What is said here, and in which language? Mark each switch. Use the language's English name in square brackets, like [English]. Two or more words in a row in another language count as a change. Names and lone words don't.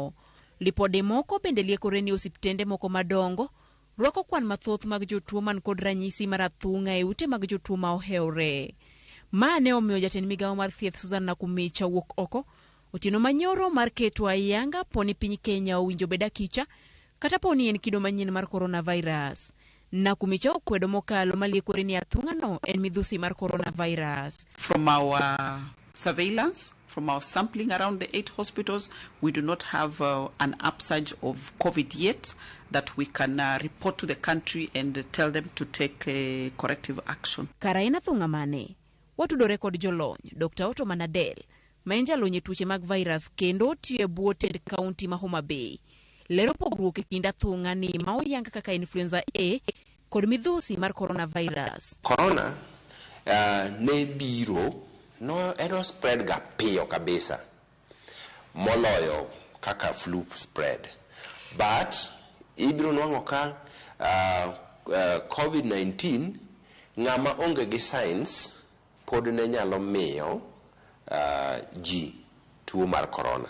[Luo (Kenya and Tanzania)] Lipode moko bende liekore ni osiptende moko madongo rwako kwan mathoth mag jotuo man kod ranyisi mar athung'a e ute mag jotuo ma ohewre. Ma ne omiyo jatend migawo mar thieth Susan Nakumicha wuok oko otieno manyoro mar keto ayanga poni piny Kenya owinjo bedakicha kata poni en kido manyien mar coronavirus. Nakumicha okwedo mokalo maliekore ni athung'ano en midhusi mar coronavirus. [English] From our surveillance, from our sampling around the 8 hospitals, we do not have an upsurge of COVID yet that we can report to the country and tell them to take corrective action. [Luo (Kenya and Tanzania)] Karaina thung'a mane, watudore kod jolony, Dr. Otto Manadel, ma en jalony e tuoche mag virus kendo tiyo e bwo tend kaunti ma Homa Bay. Lero pogruok e kind athung'a ni ma oyang kaka influenza A kod midhusi mar coronavirus. Corona ne biro no eno spread ga piyo kabisa moloyo kaka flu spread, but ibiro nwang'o ka COVID-19 ng'ama onge gi signs pod ne nyalo miyo ji tuo mar corona.